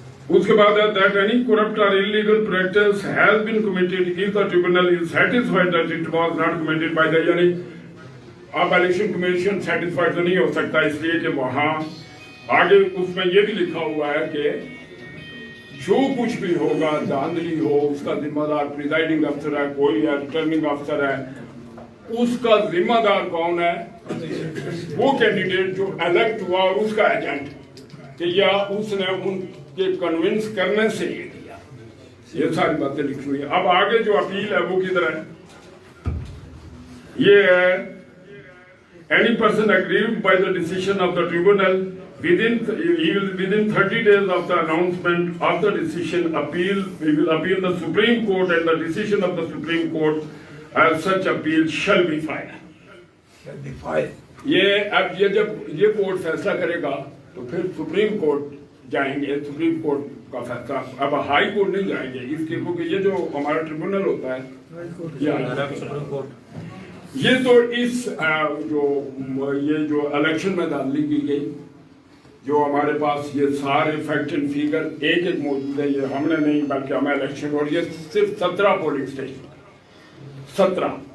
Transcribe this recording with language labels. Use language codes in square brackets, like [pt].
[hi] उसके बाद [en] that any corrupt or illegal practice has been committed if the tribunal is satisfied that it was not committed by the, [hi] यानी अब election commission satisfied तो नहीं हो सकता, इसलिए कि वहां आगे उसमें ये भी लिखा हुआ है कि जो कुछ भी होगा, धांधली हो, उसका जिम्मेदार प्रिजाइडिंग अफसर है, कोई है, रिटर्निंग अफसर है, उसका जिम्मेदार कौन है? वो कैंडिडेट जो इलेक्ट हुआ और उसका एजेंट, कि या उसने उनके कन्विंस करने से ये दिया। ये सारी बातें लिखी हुई है। अब आगे जो अपील है वो किधर है? ये है [en] any person aggrieved by the decision of the tribunal within 30 days of the announcement of the decision we will appeal the Supreme Court, and the decision of the Supreme Court as such appeal shall be filed. [hi] ये अब ये जब ये court फैसला करेगा तो फिर supreme court जाएंगे, सुप्रीम कोर्ट का फैसला, अब हाई कोर्ट नहीं जाएंगे इसके, क्योंकि ये जो हमारा ट्रिब्यूनल होता है सुप्रीम कोर्ट, ये तो इस ये जो इलेक्शन में धांधली की गई, जो हमारे पास ये सारे फैक्ट एंड फिगर एक एक मौजूद है, ये हमने नहीं बल्कि हमें इलेक्शन, और ये सिर्फ 17 पोलिंग स्टेशन, 17।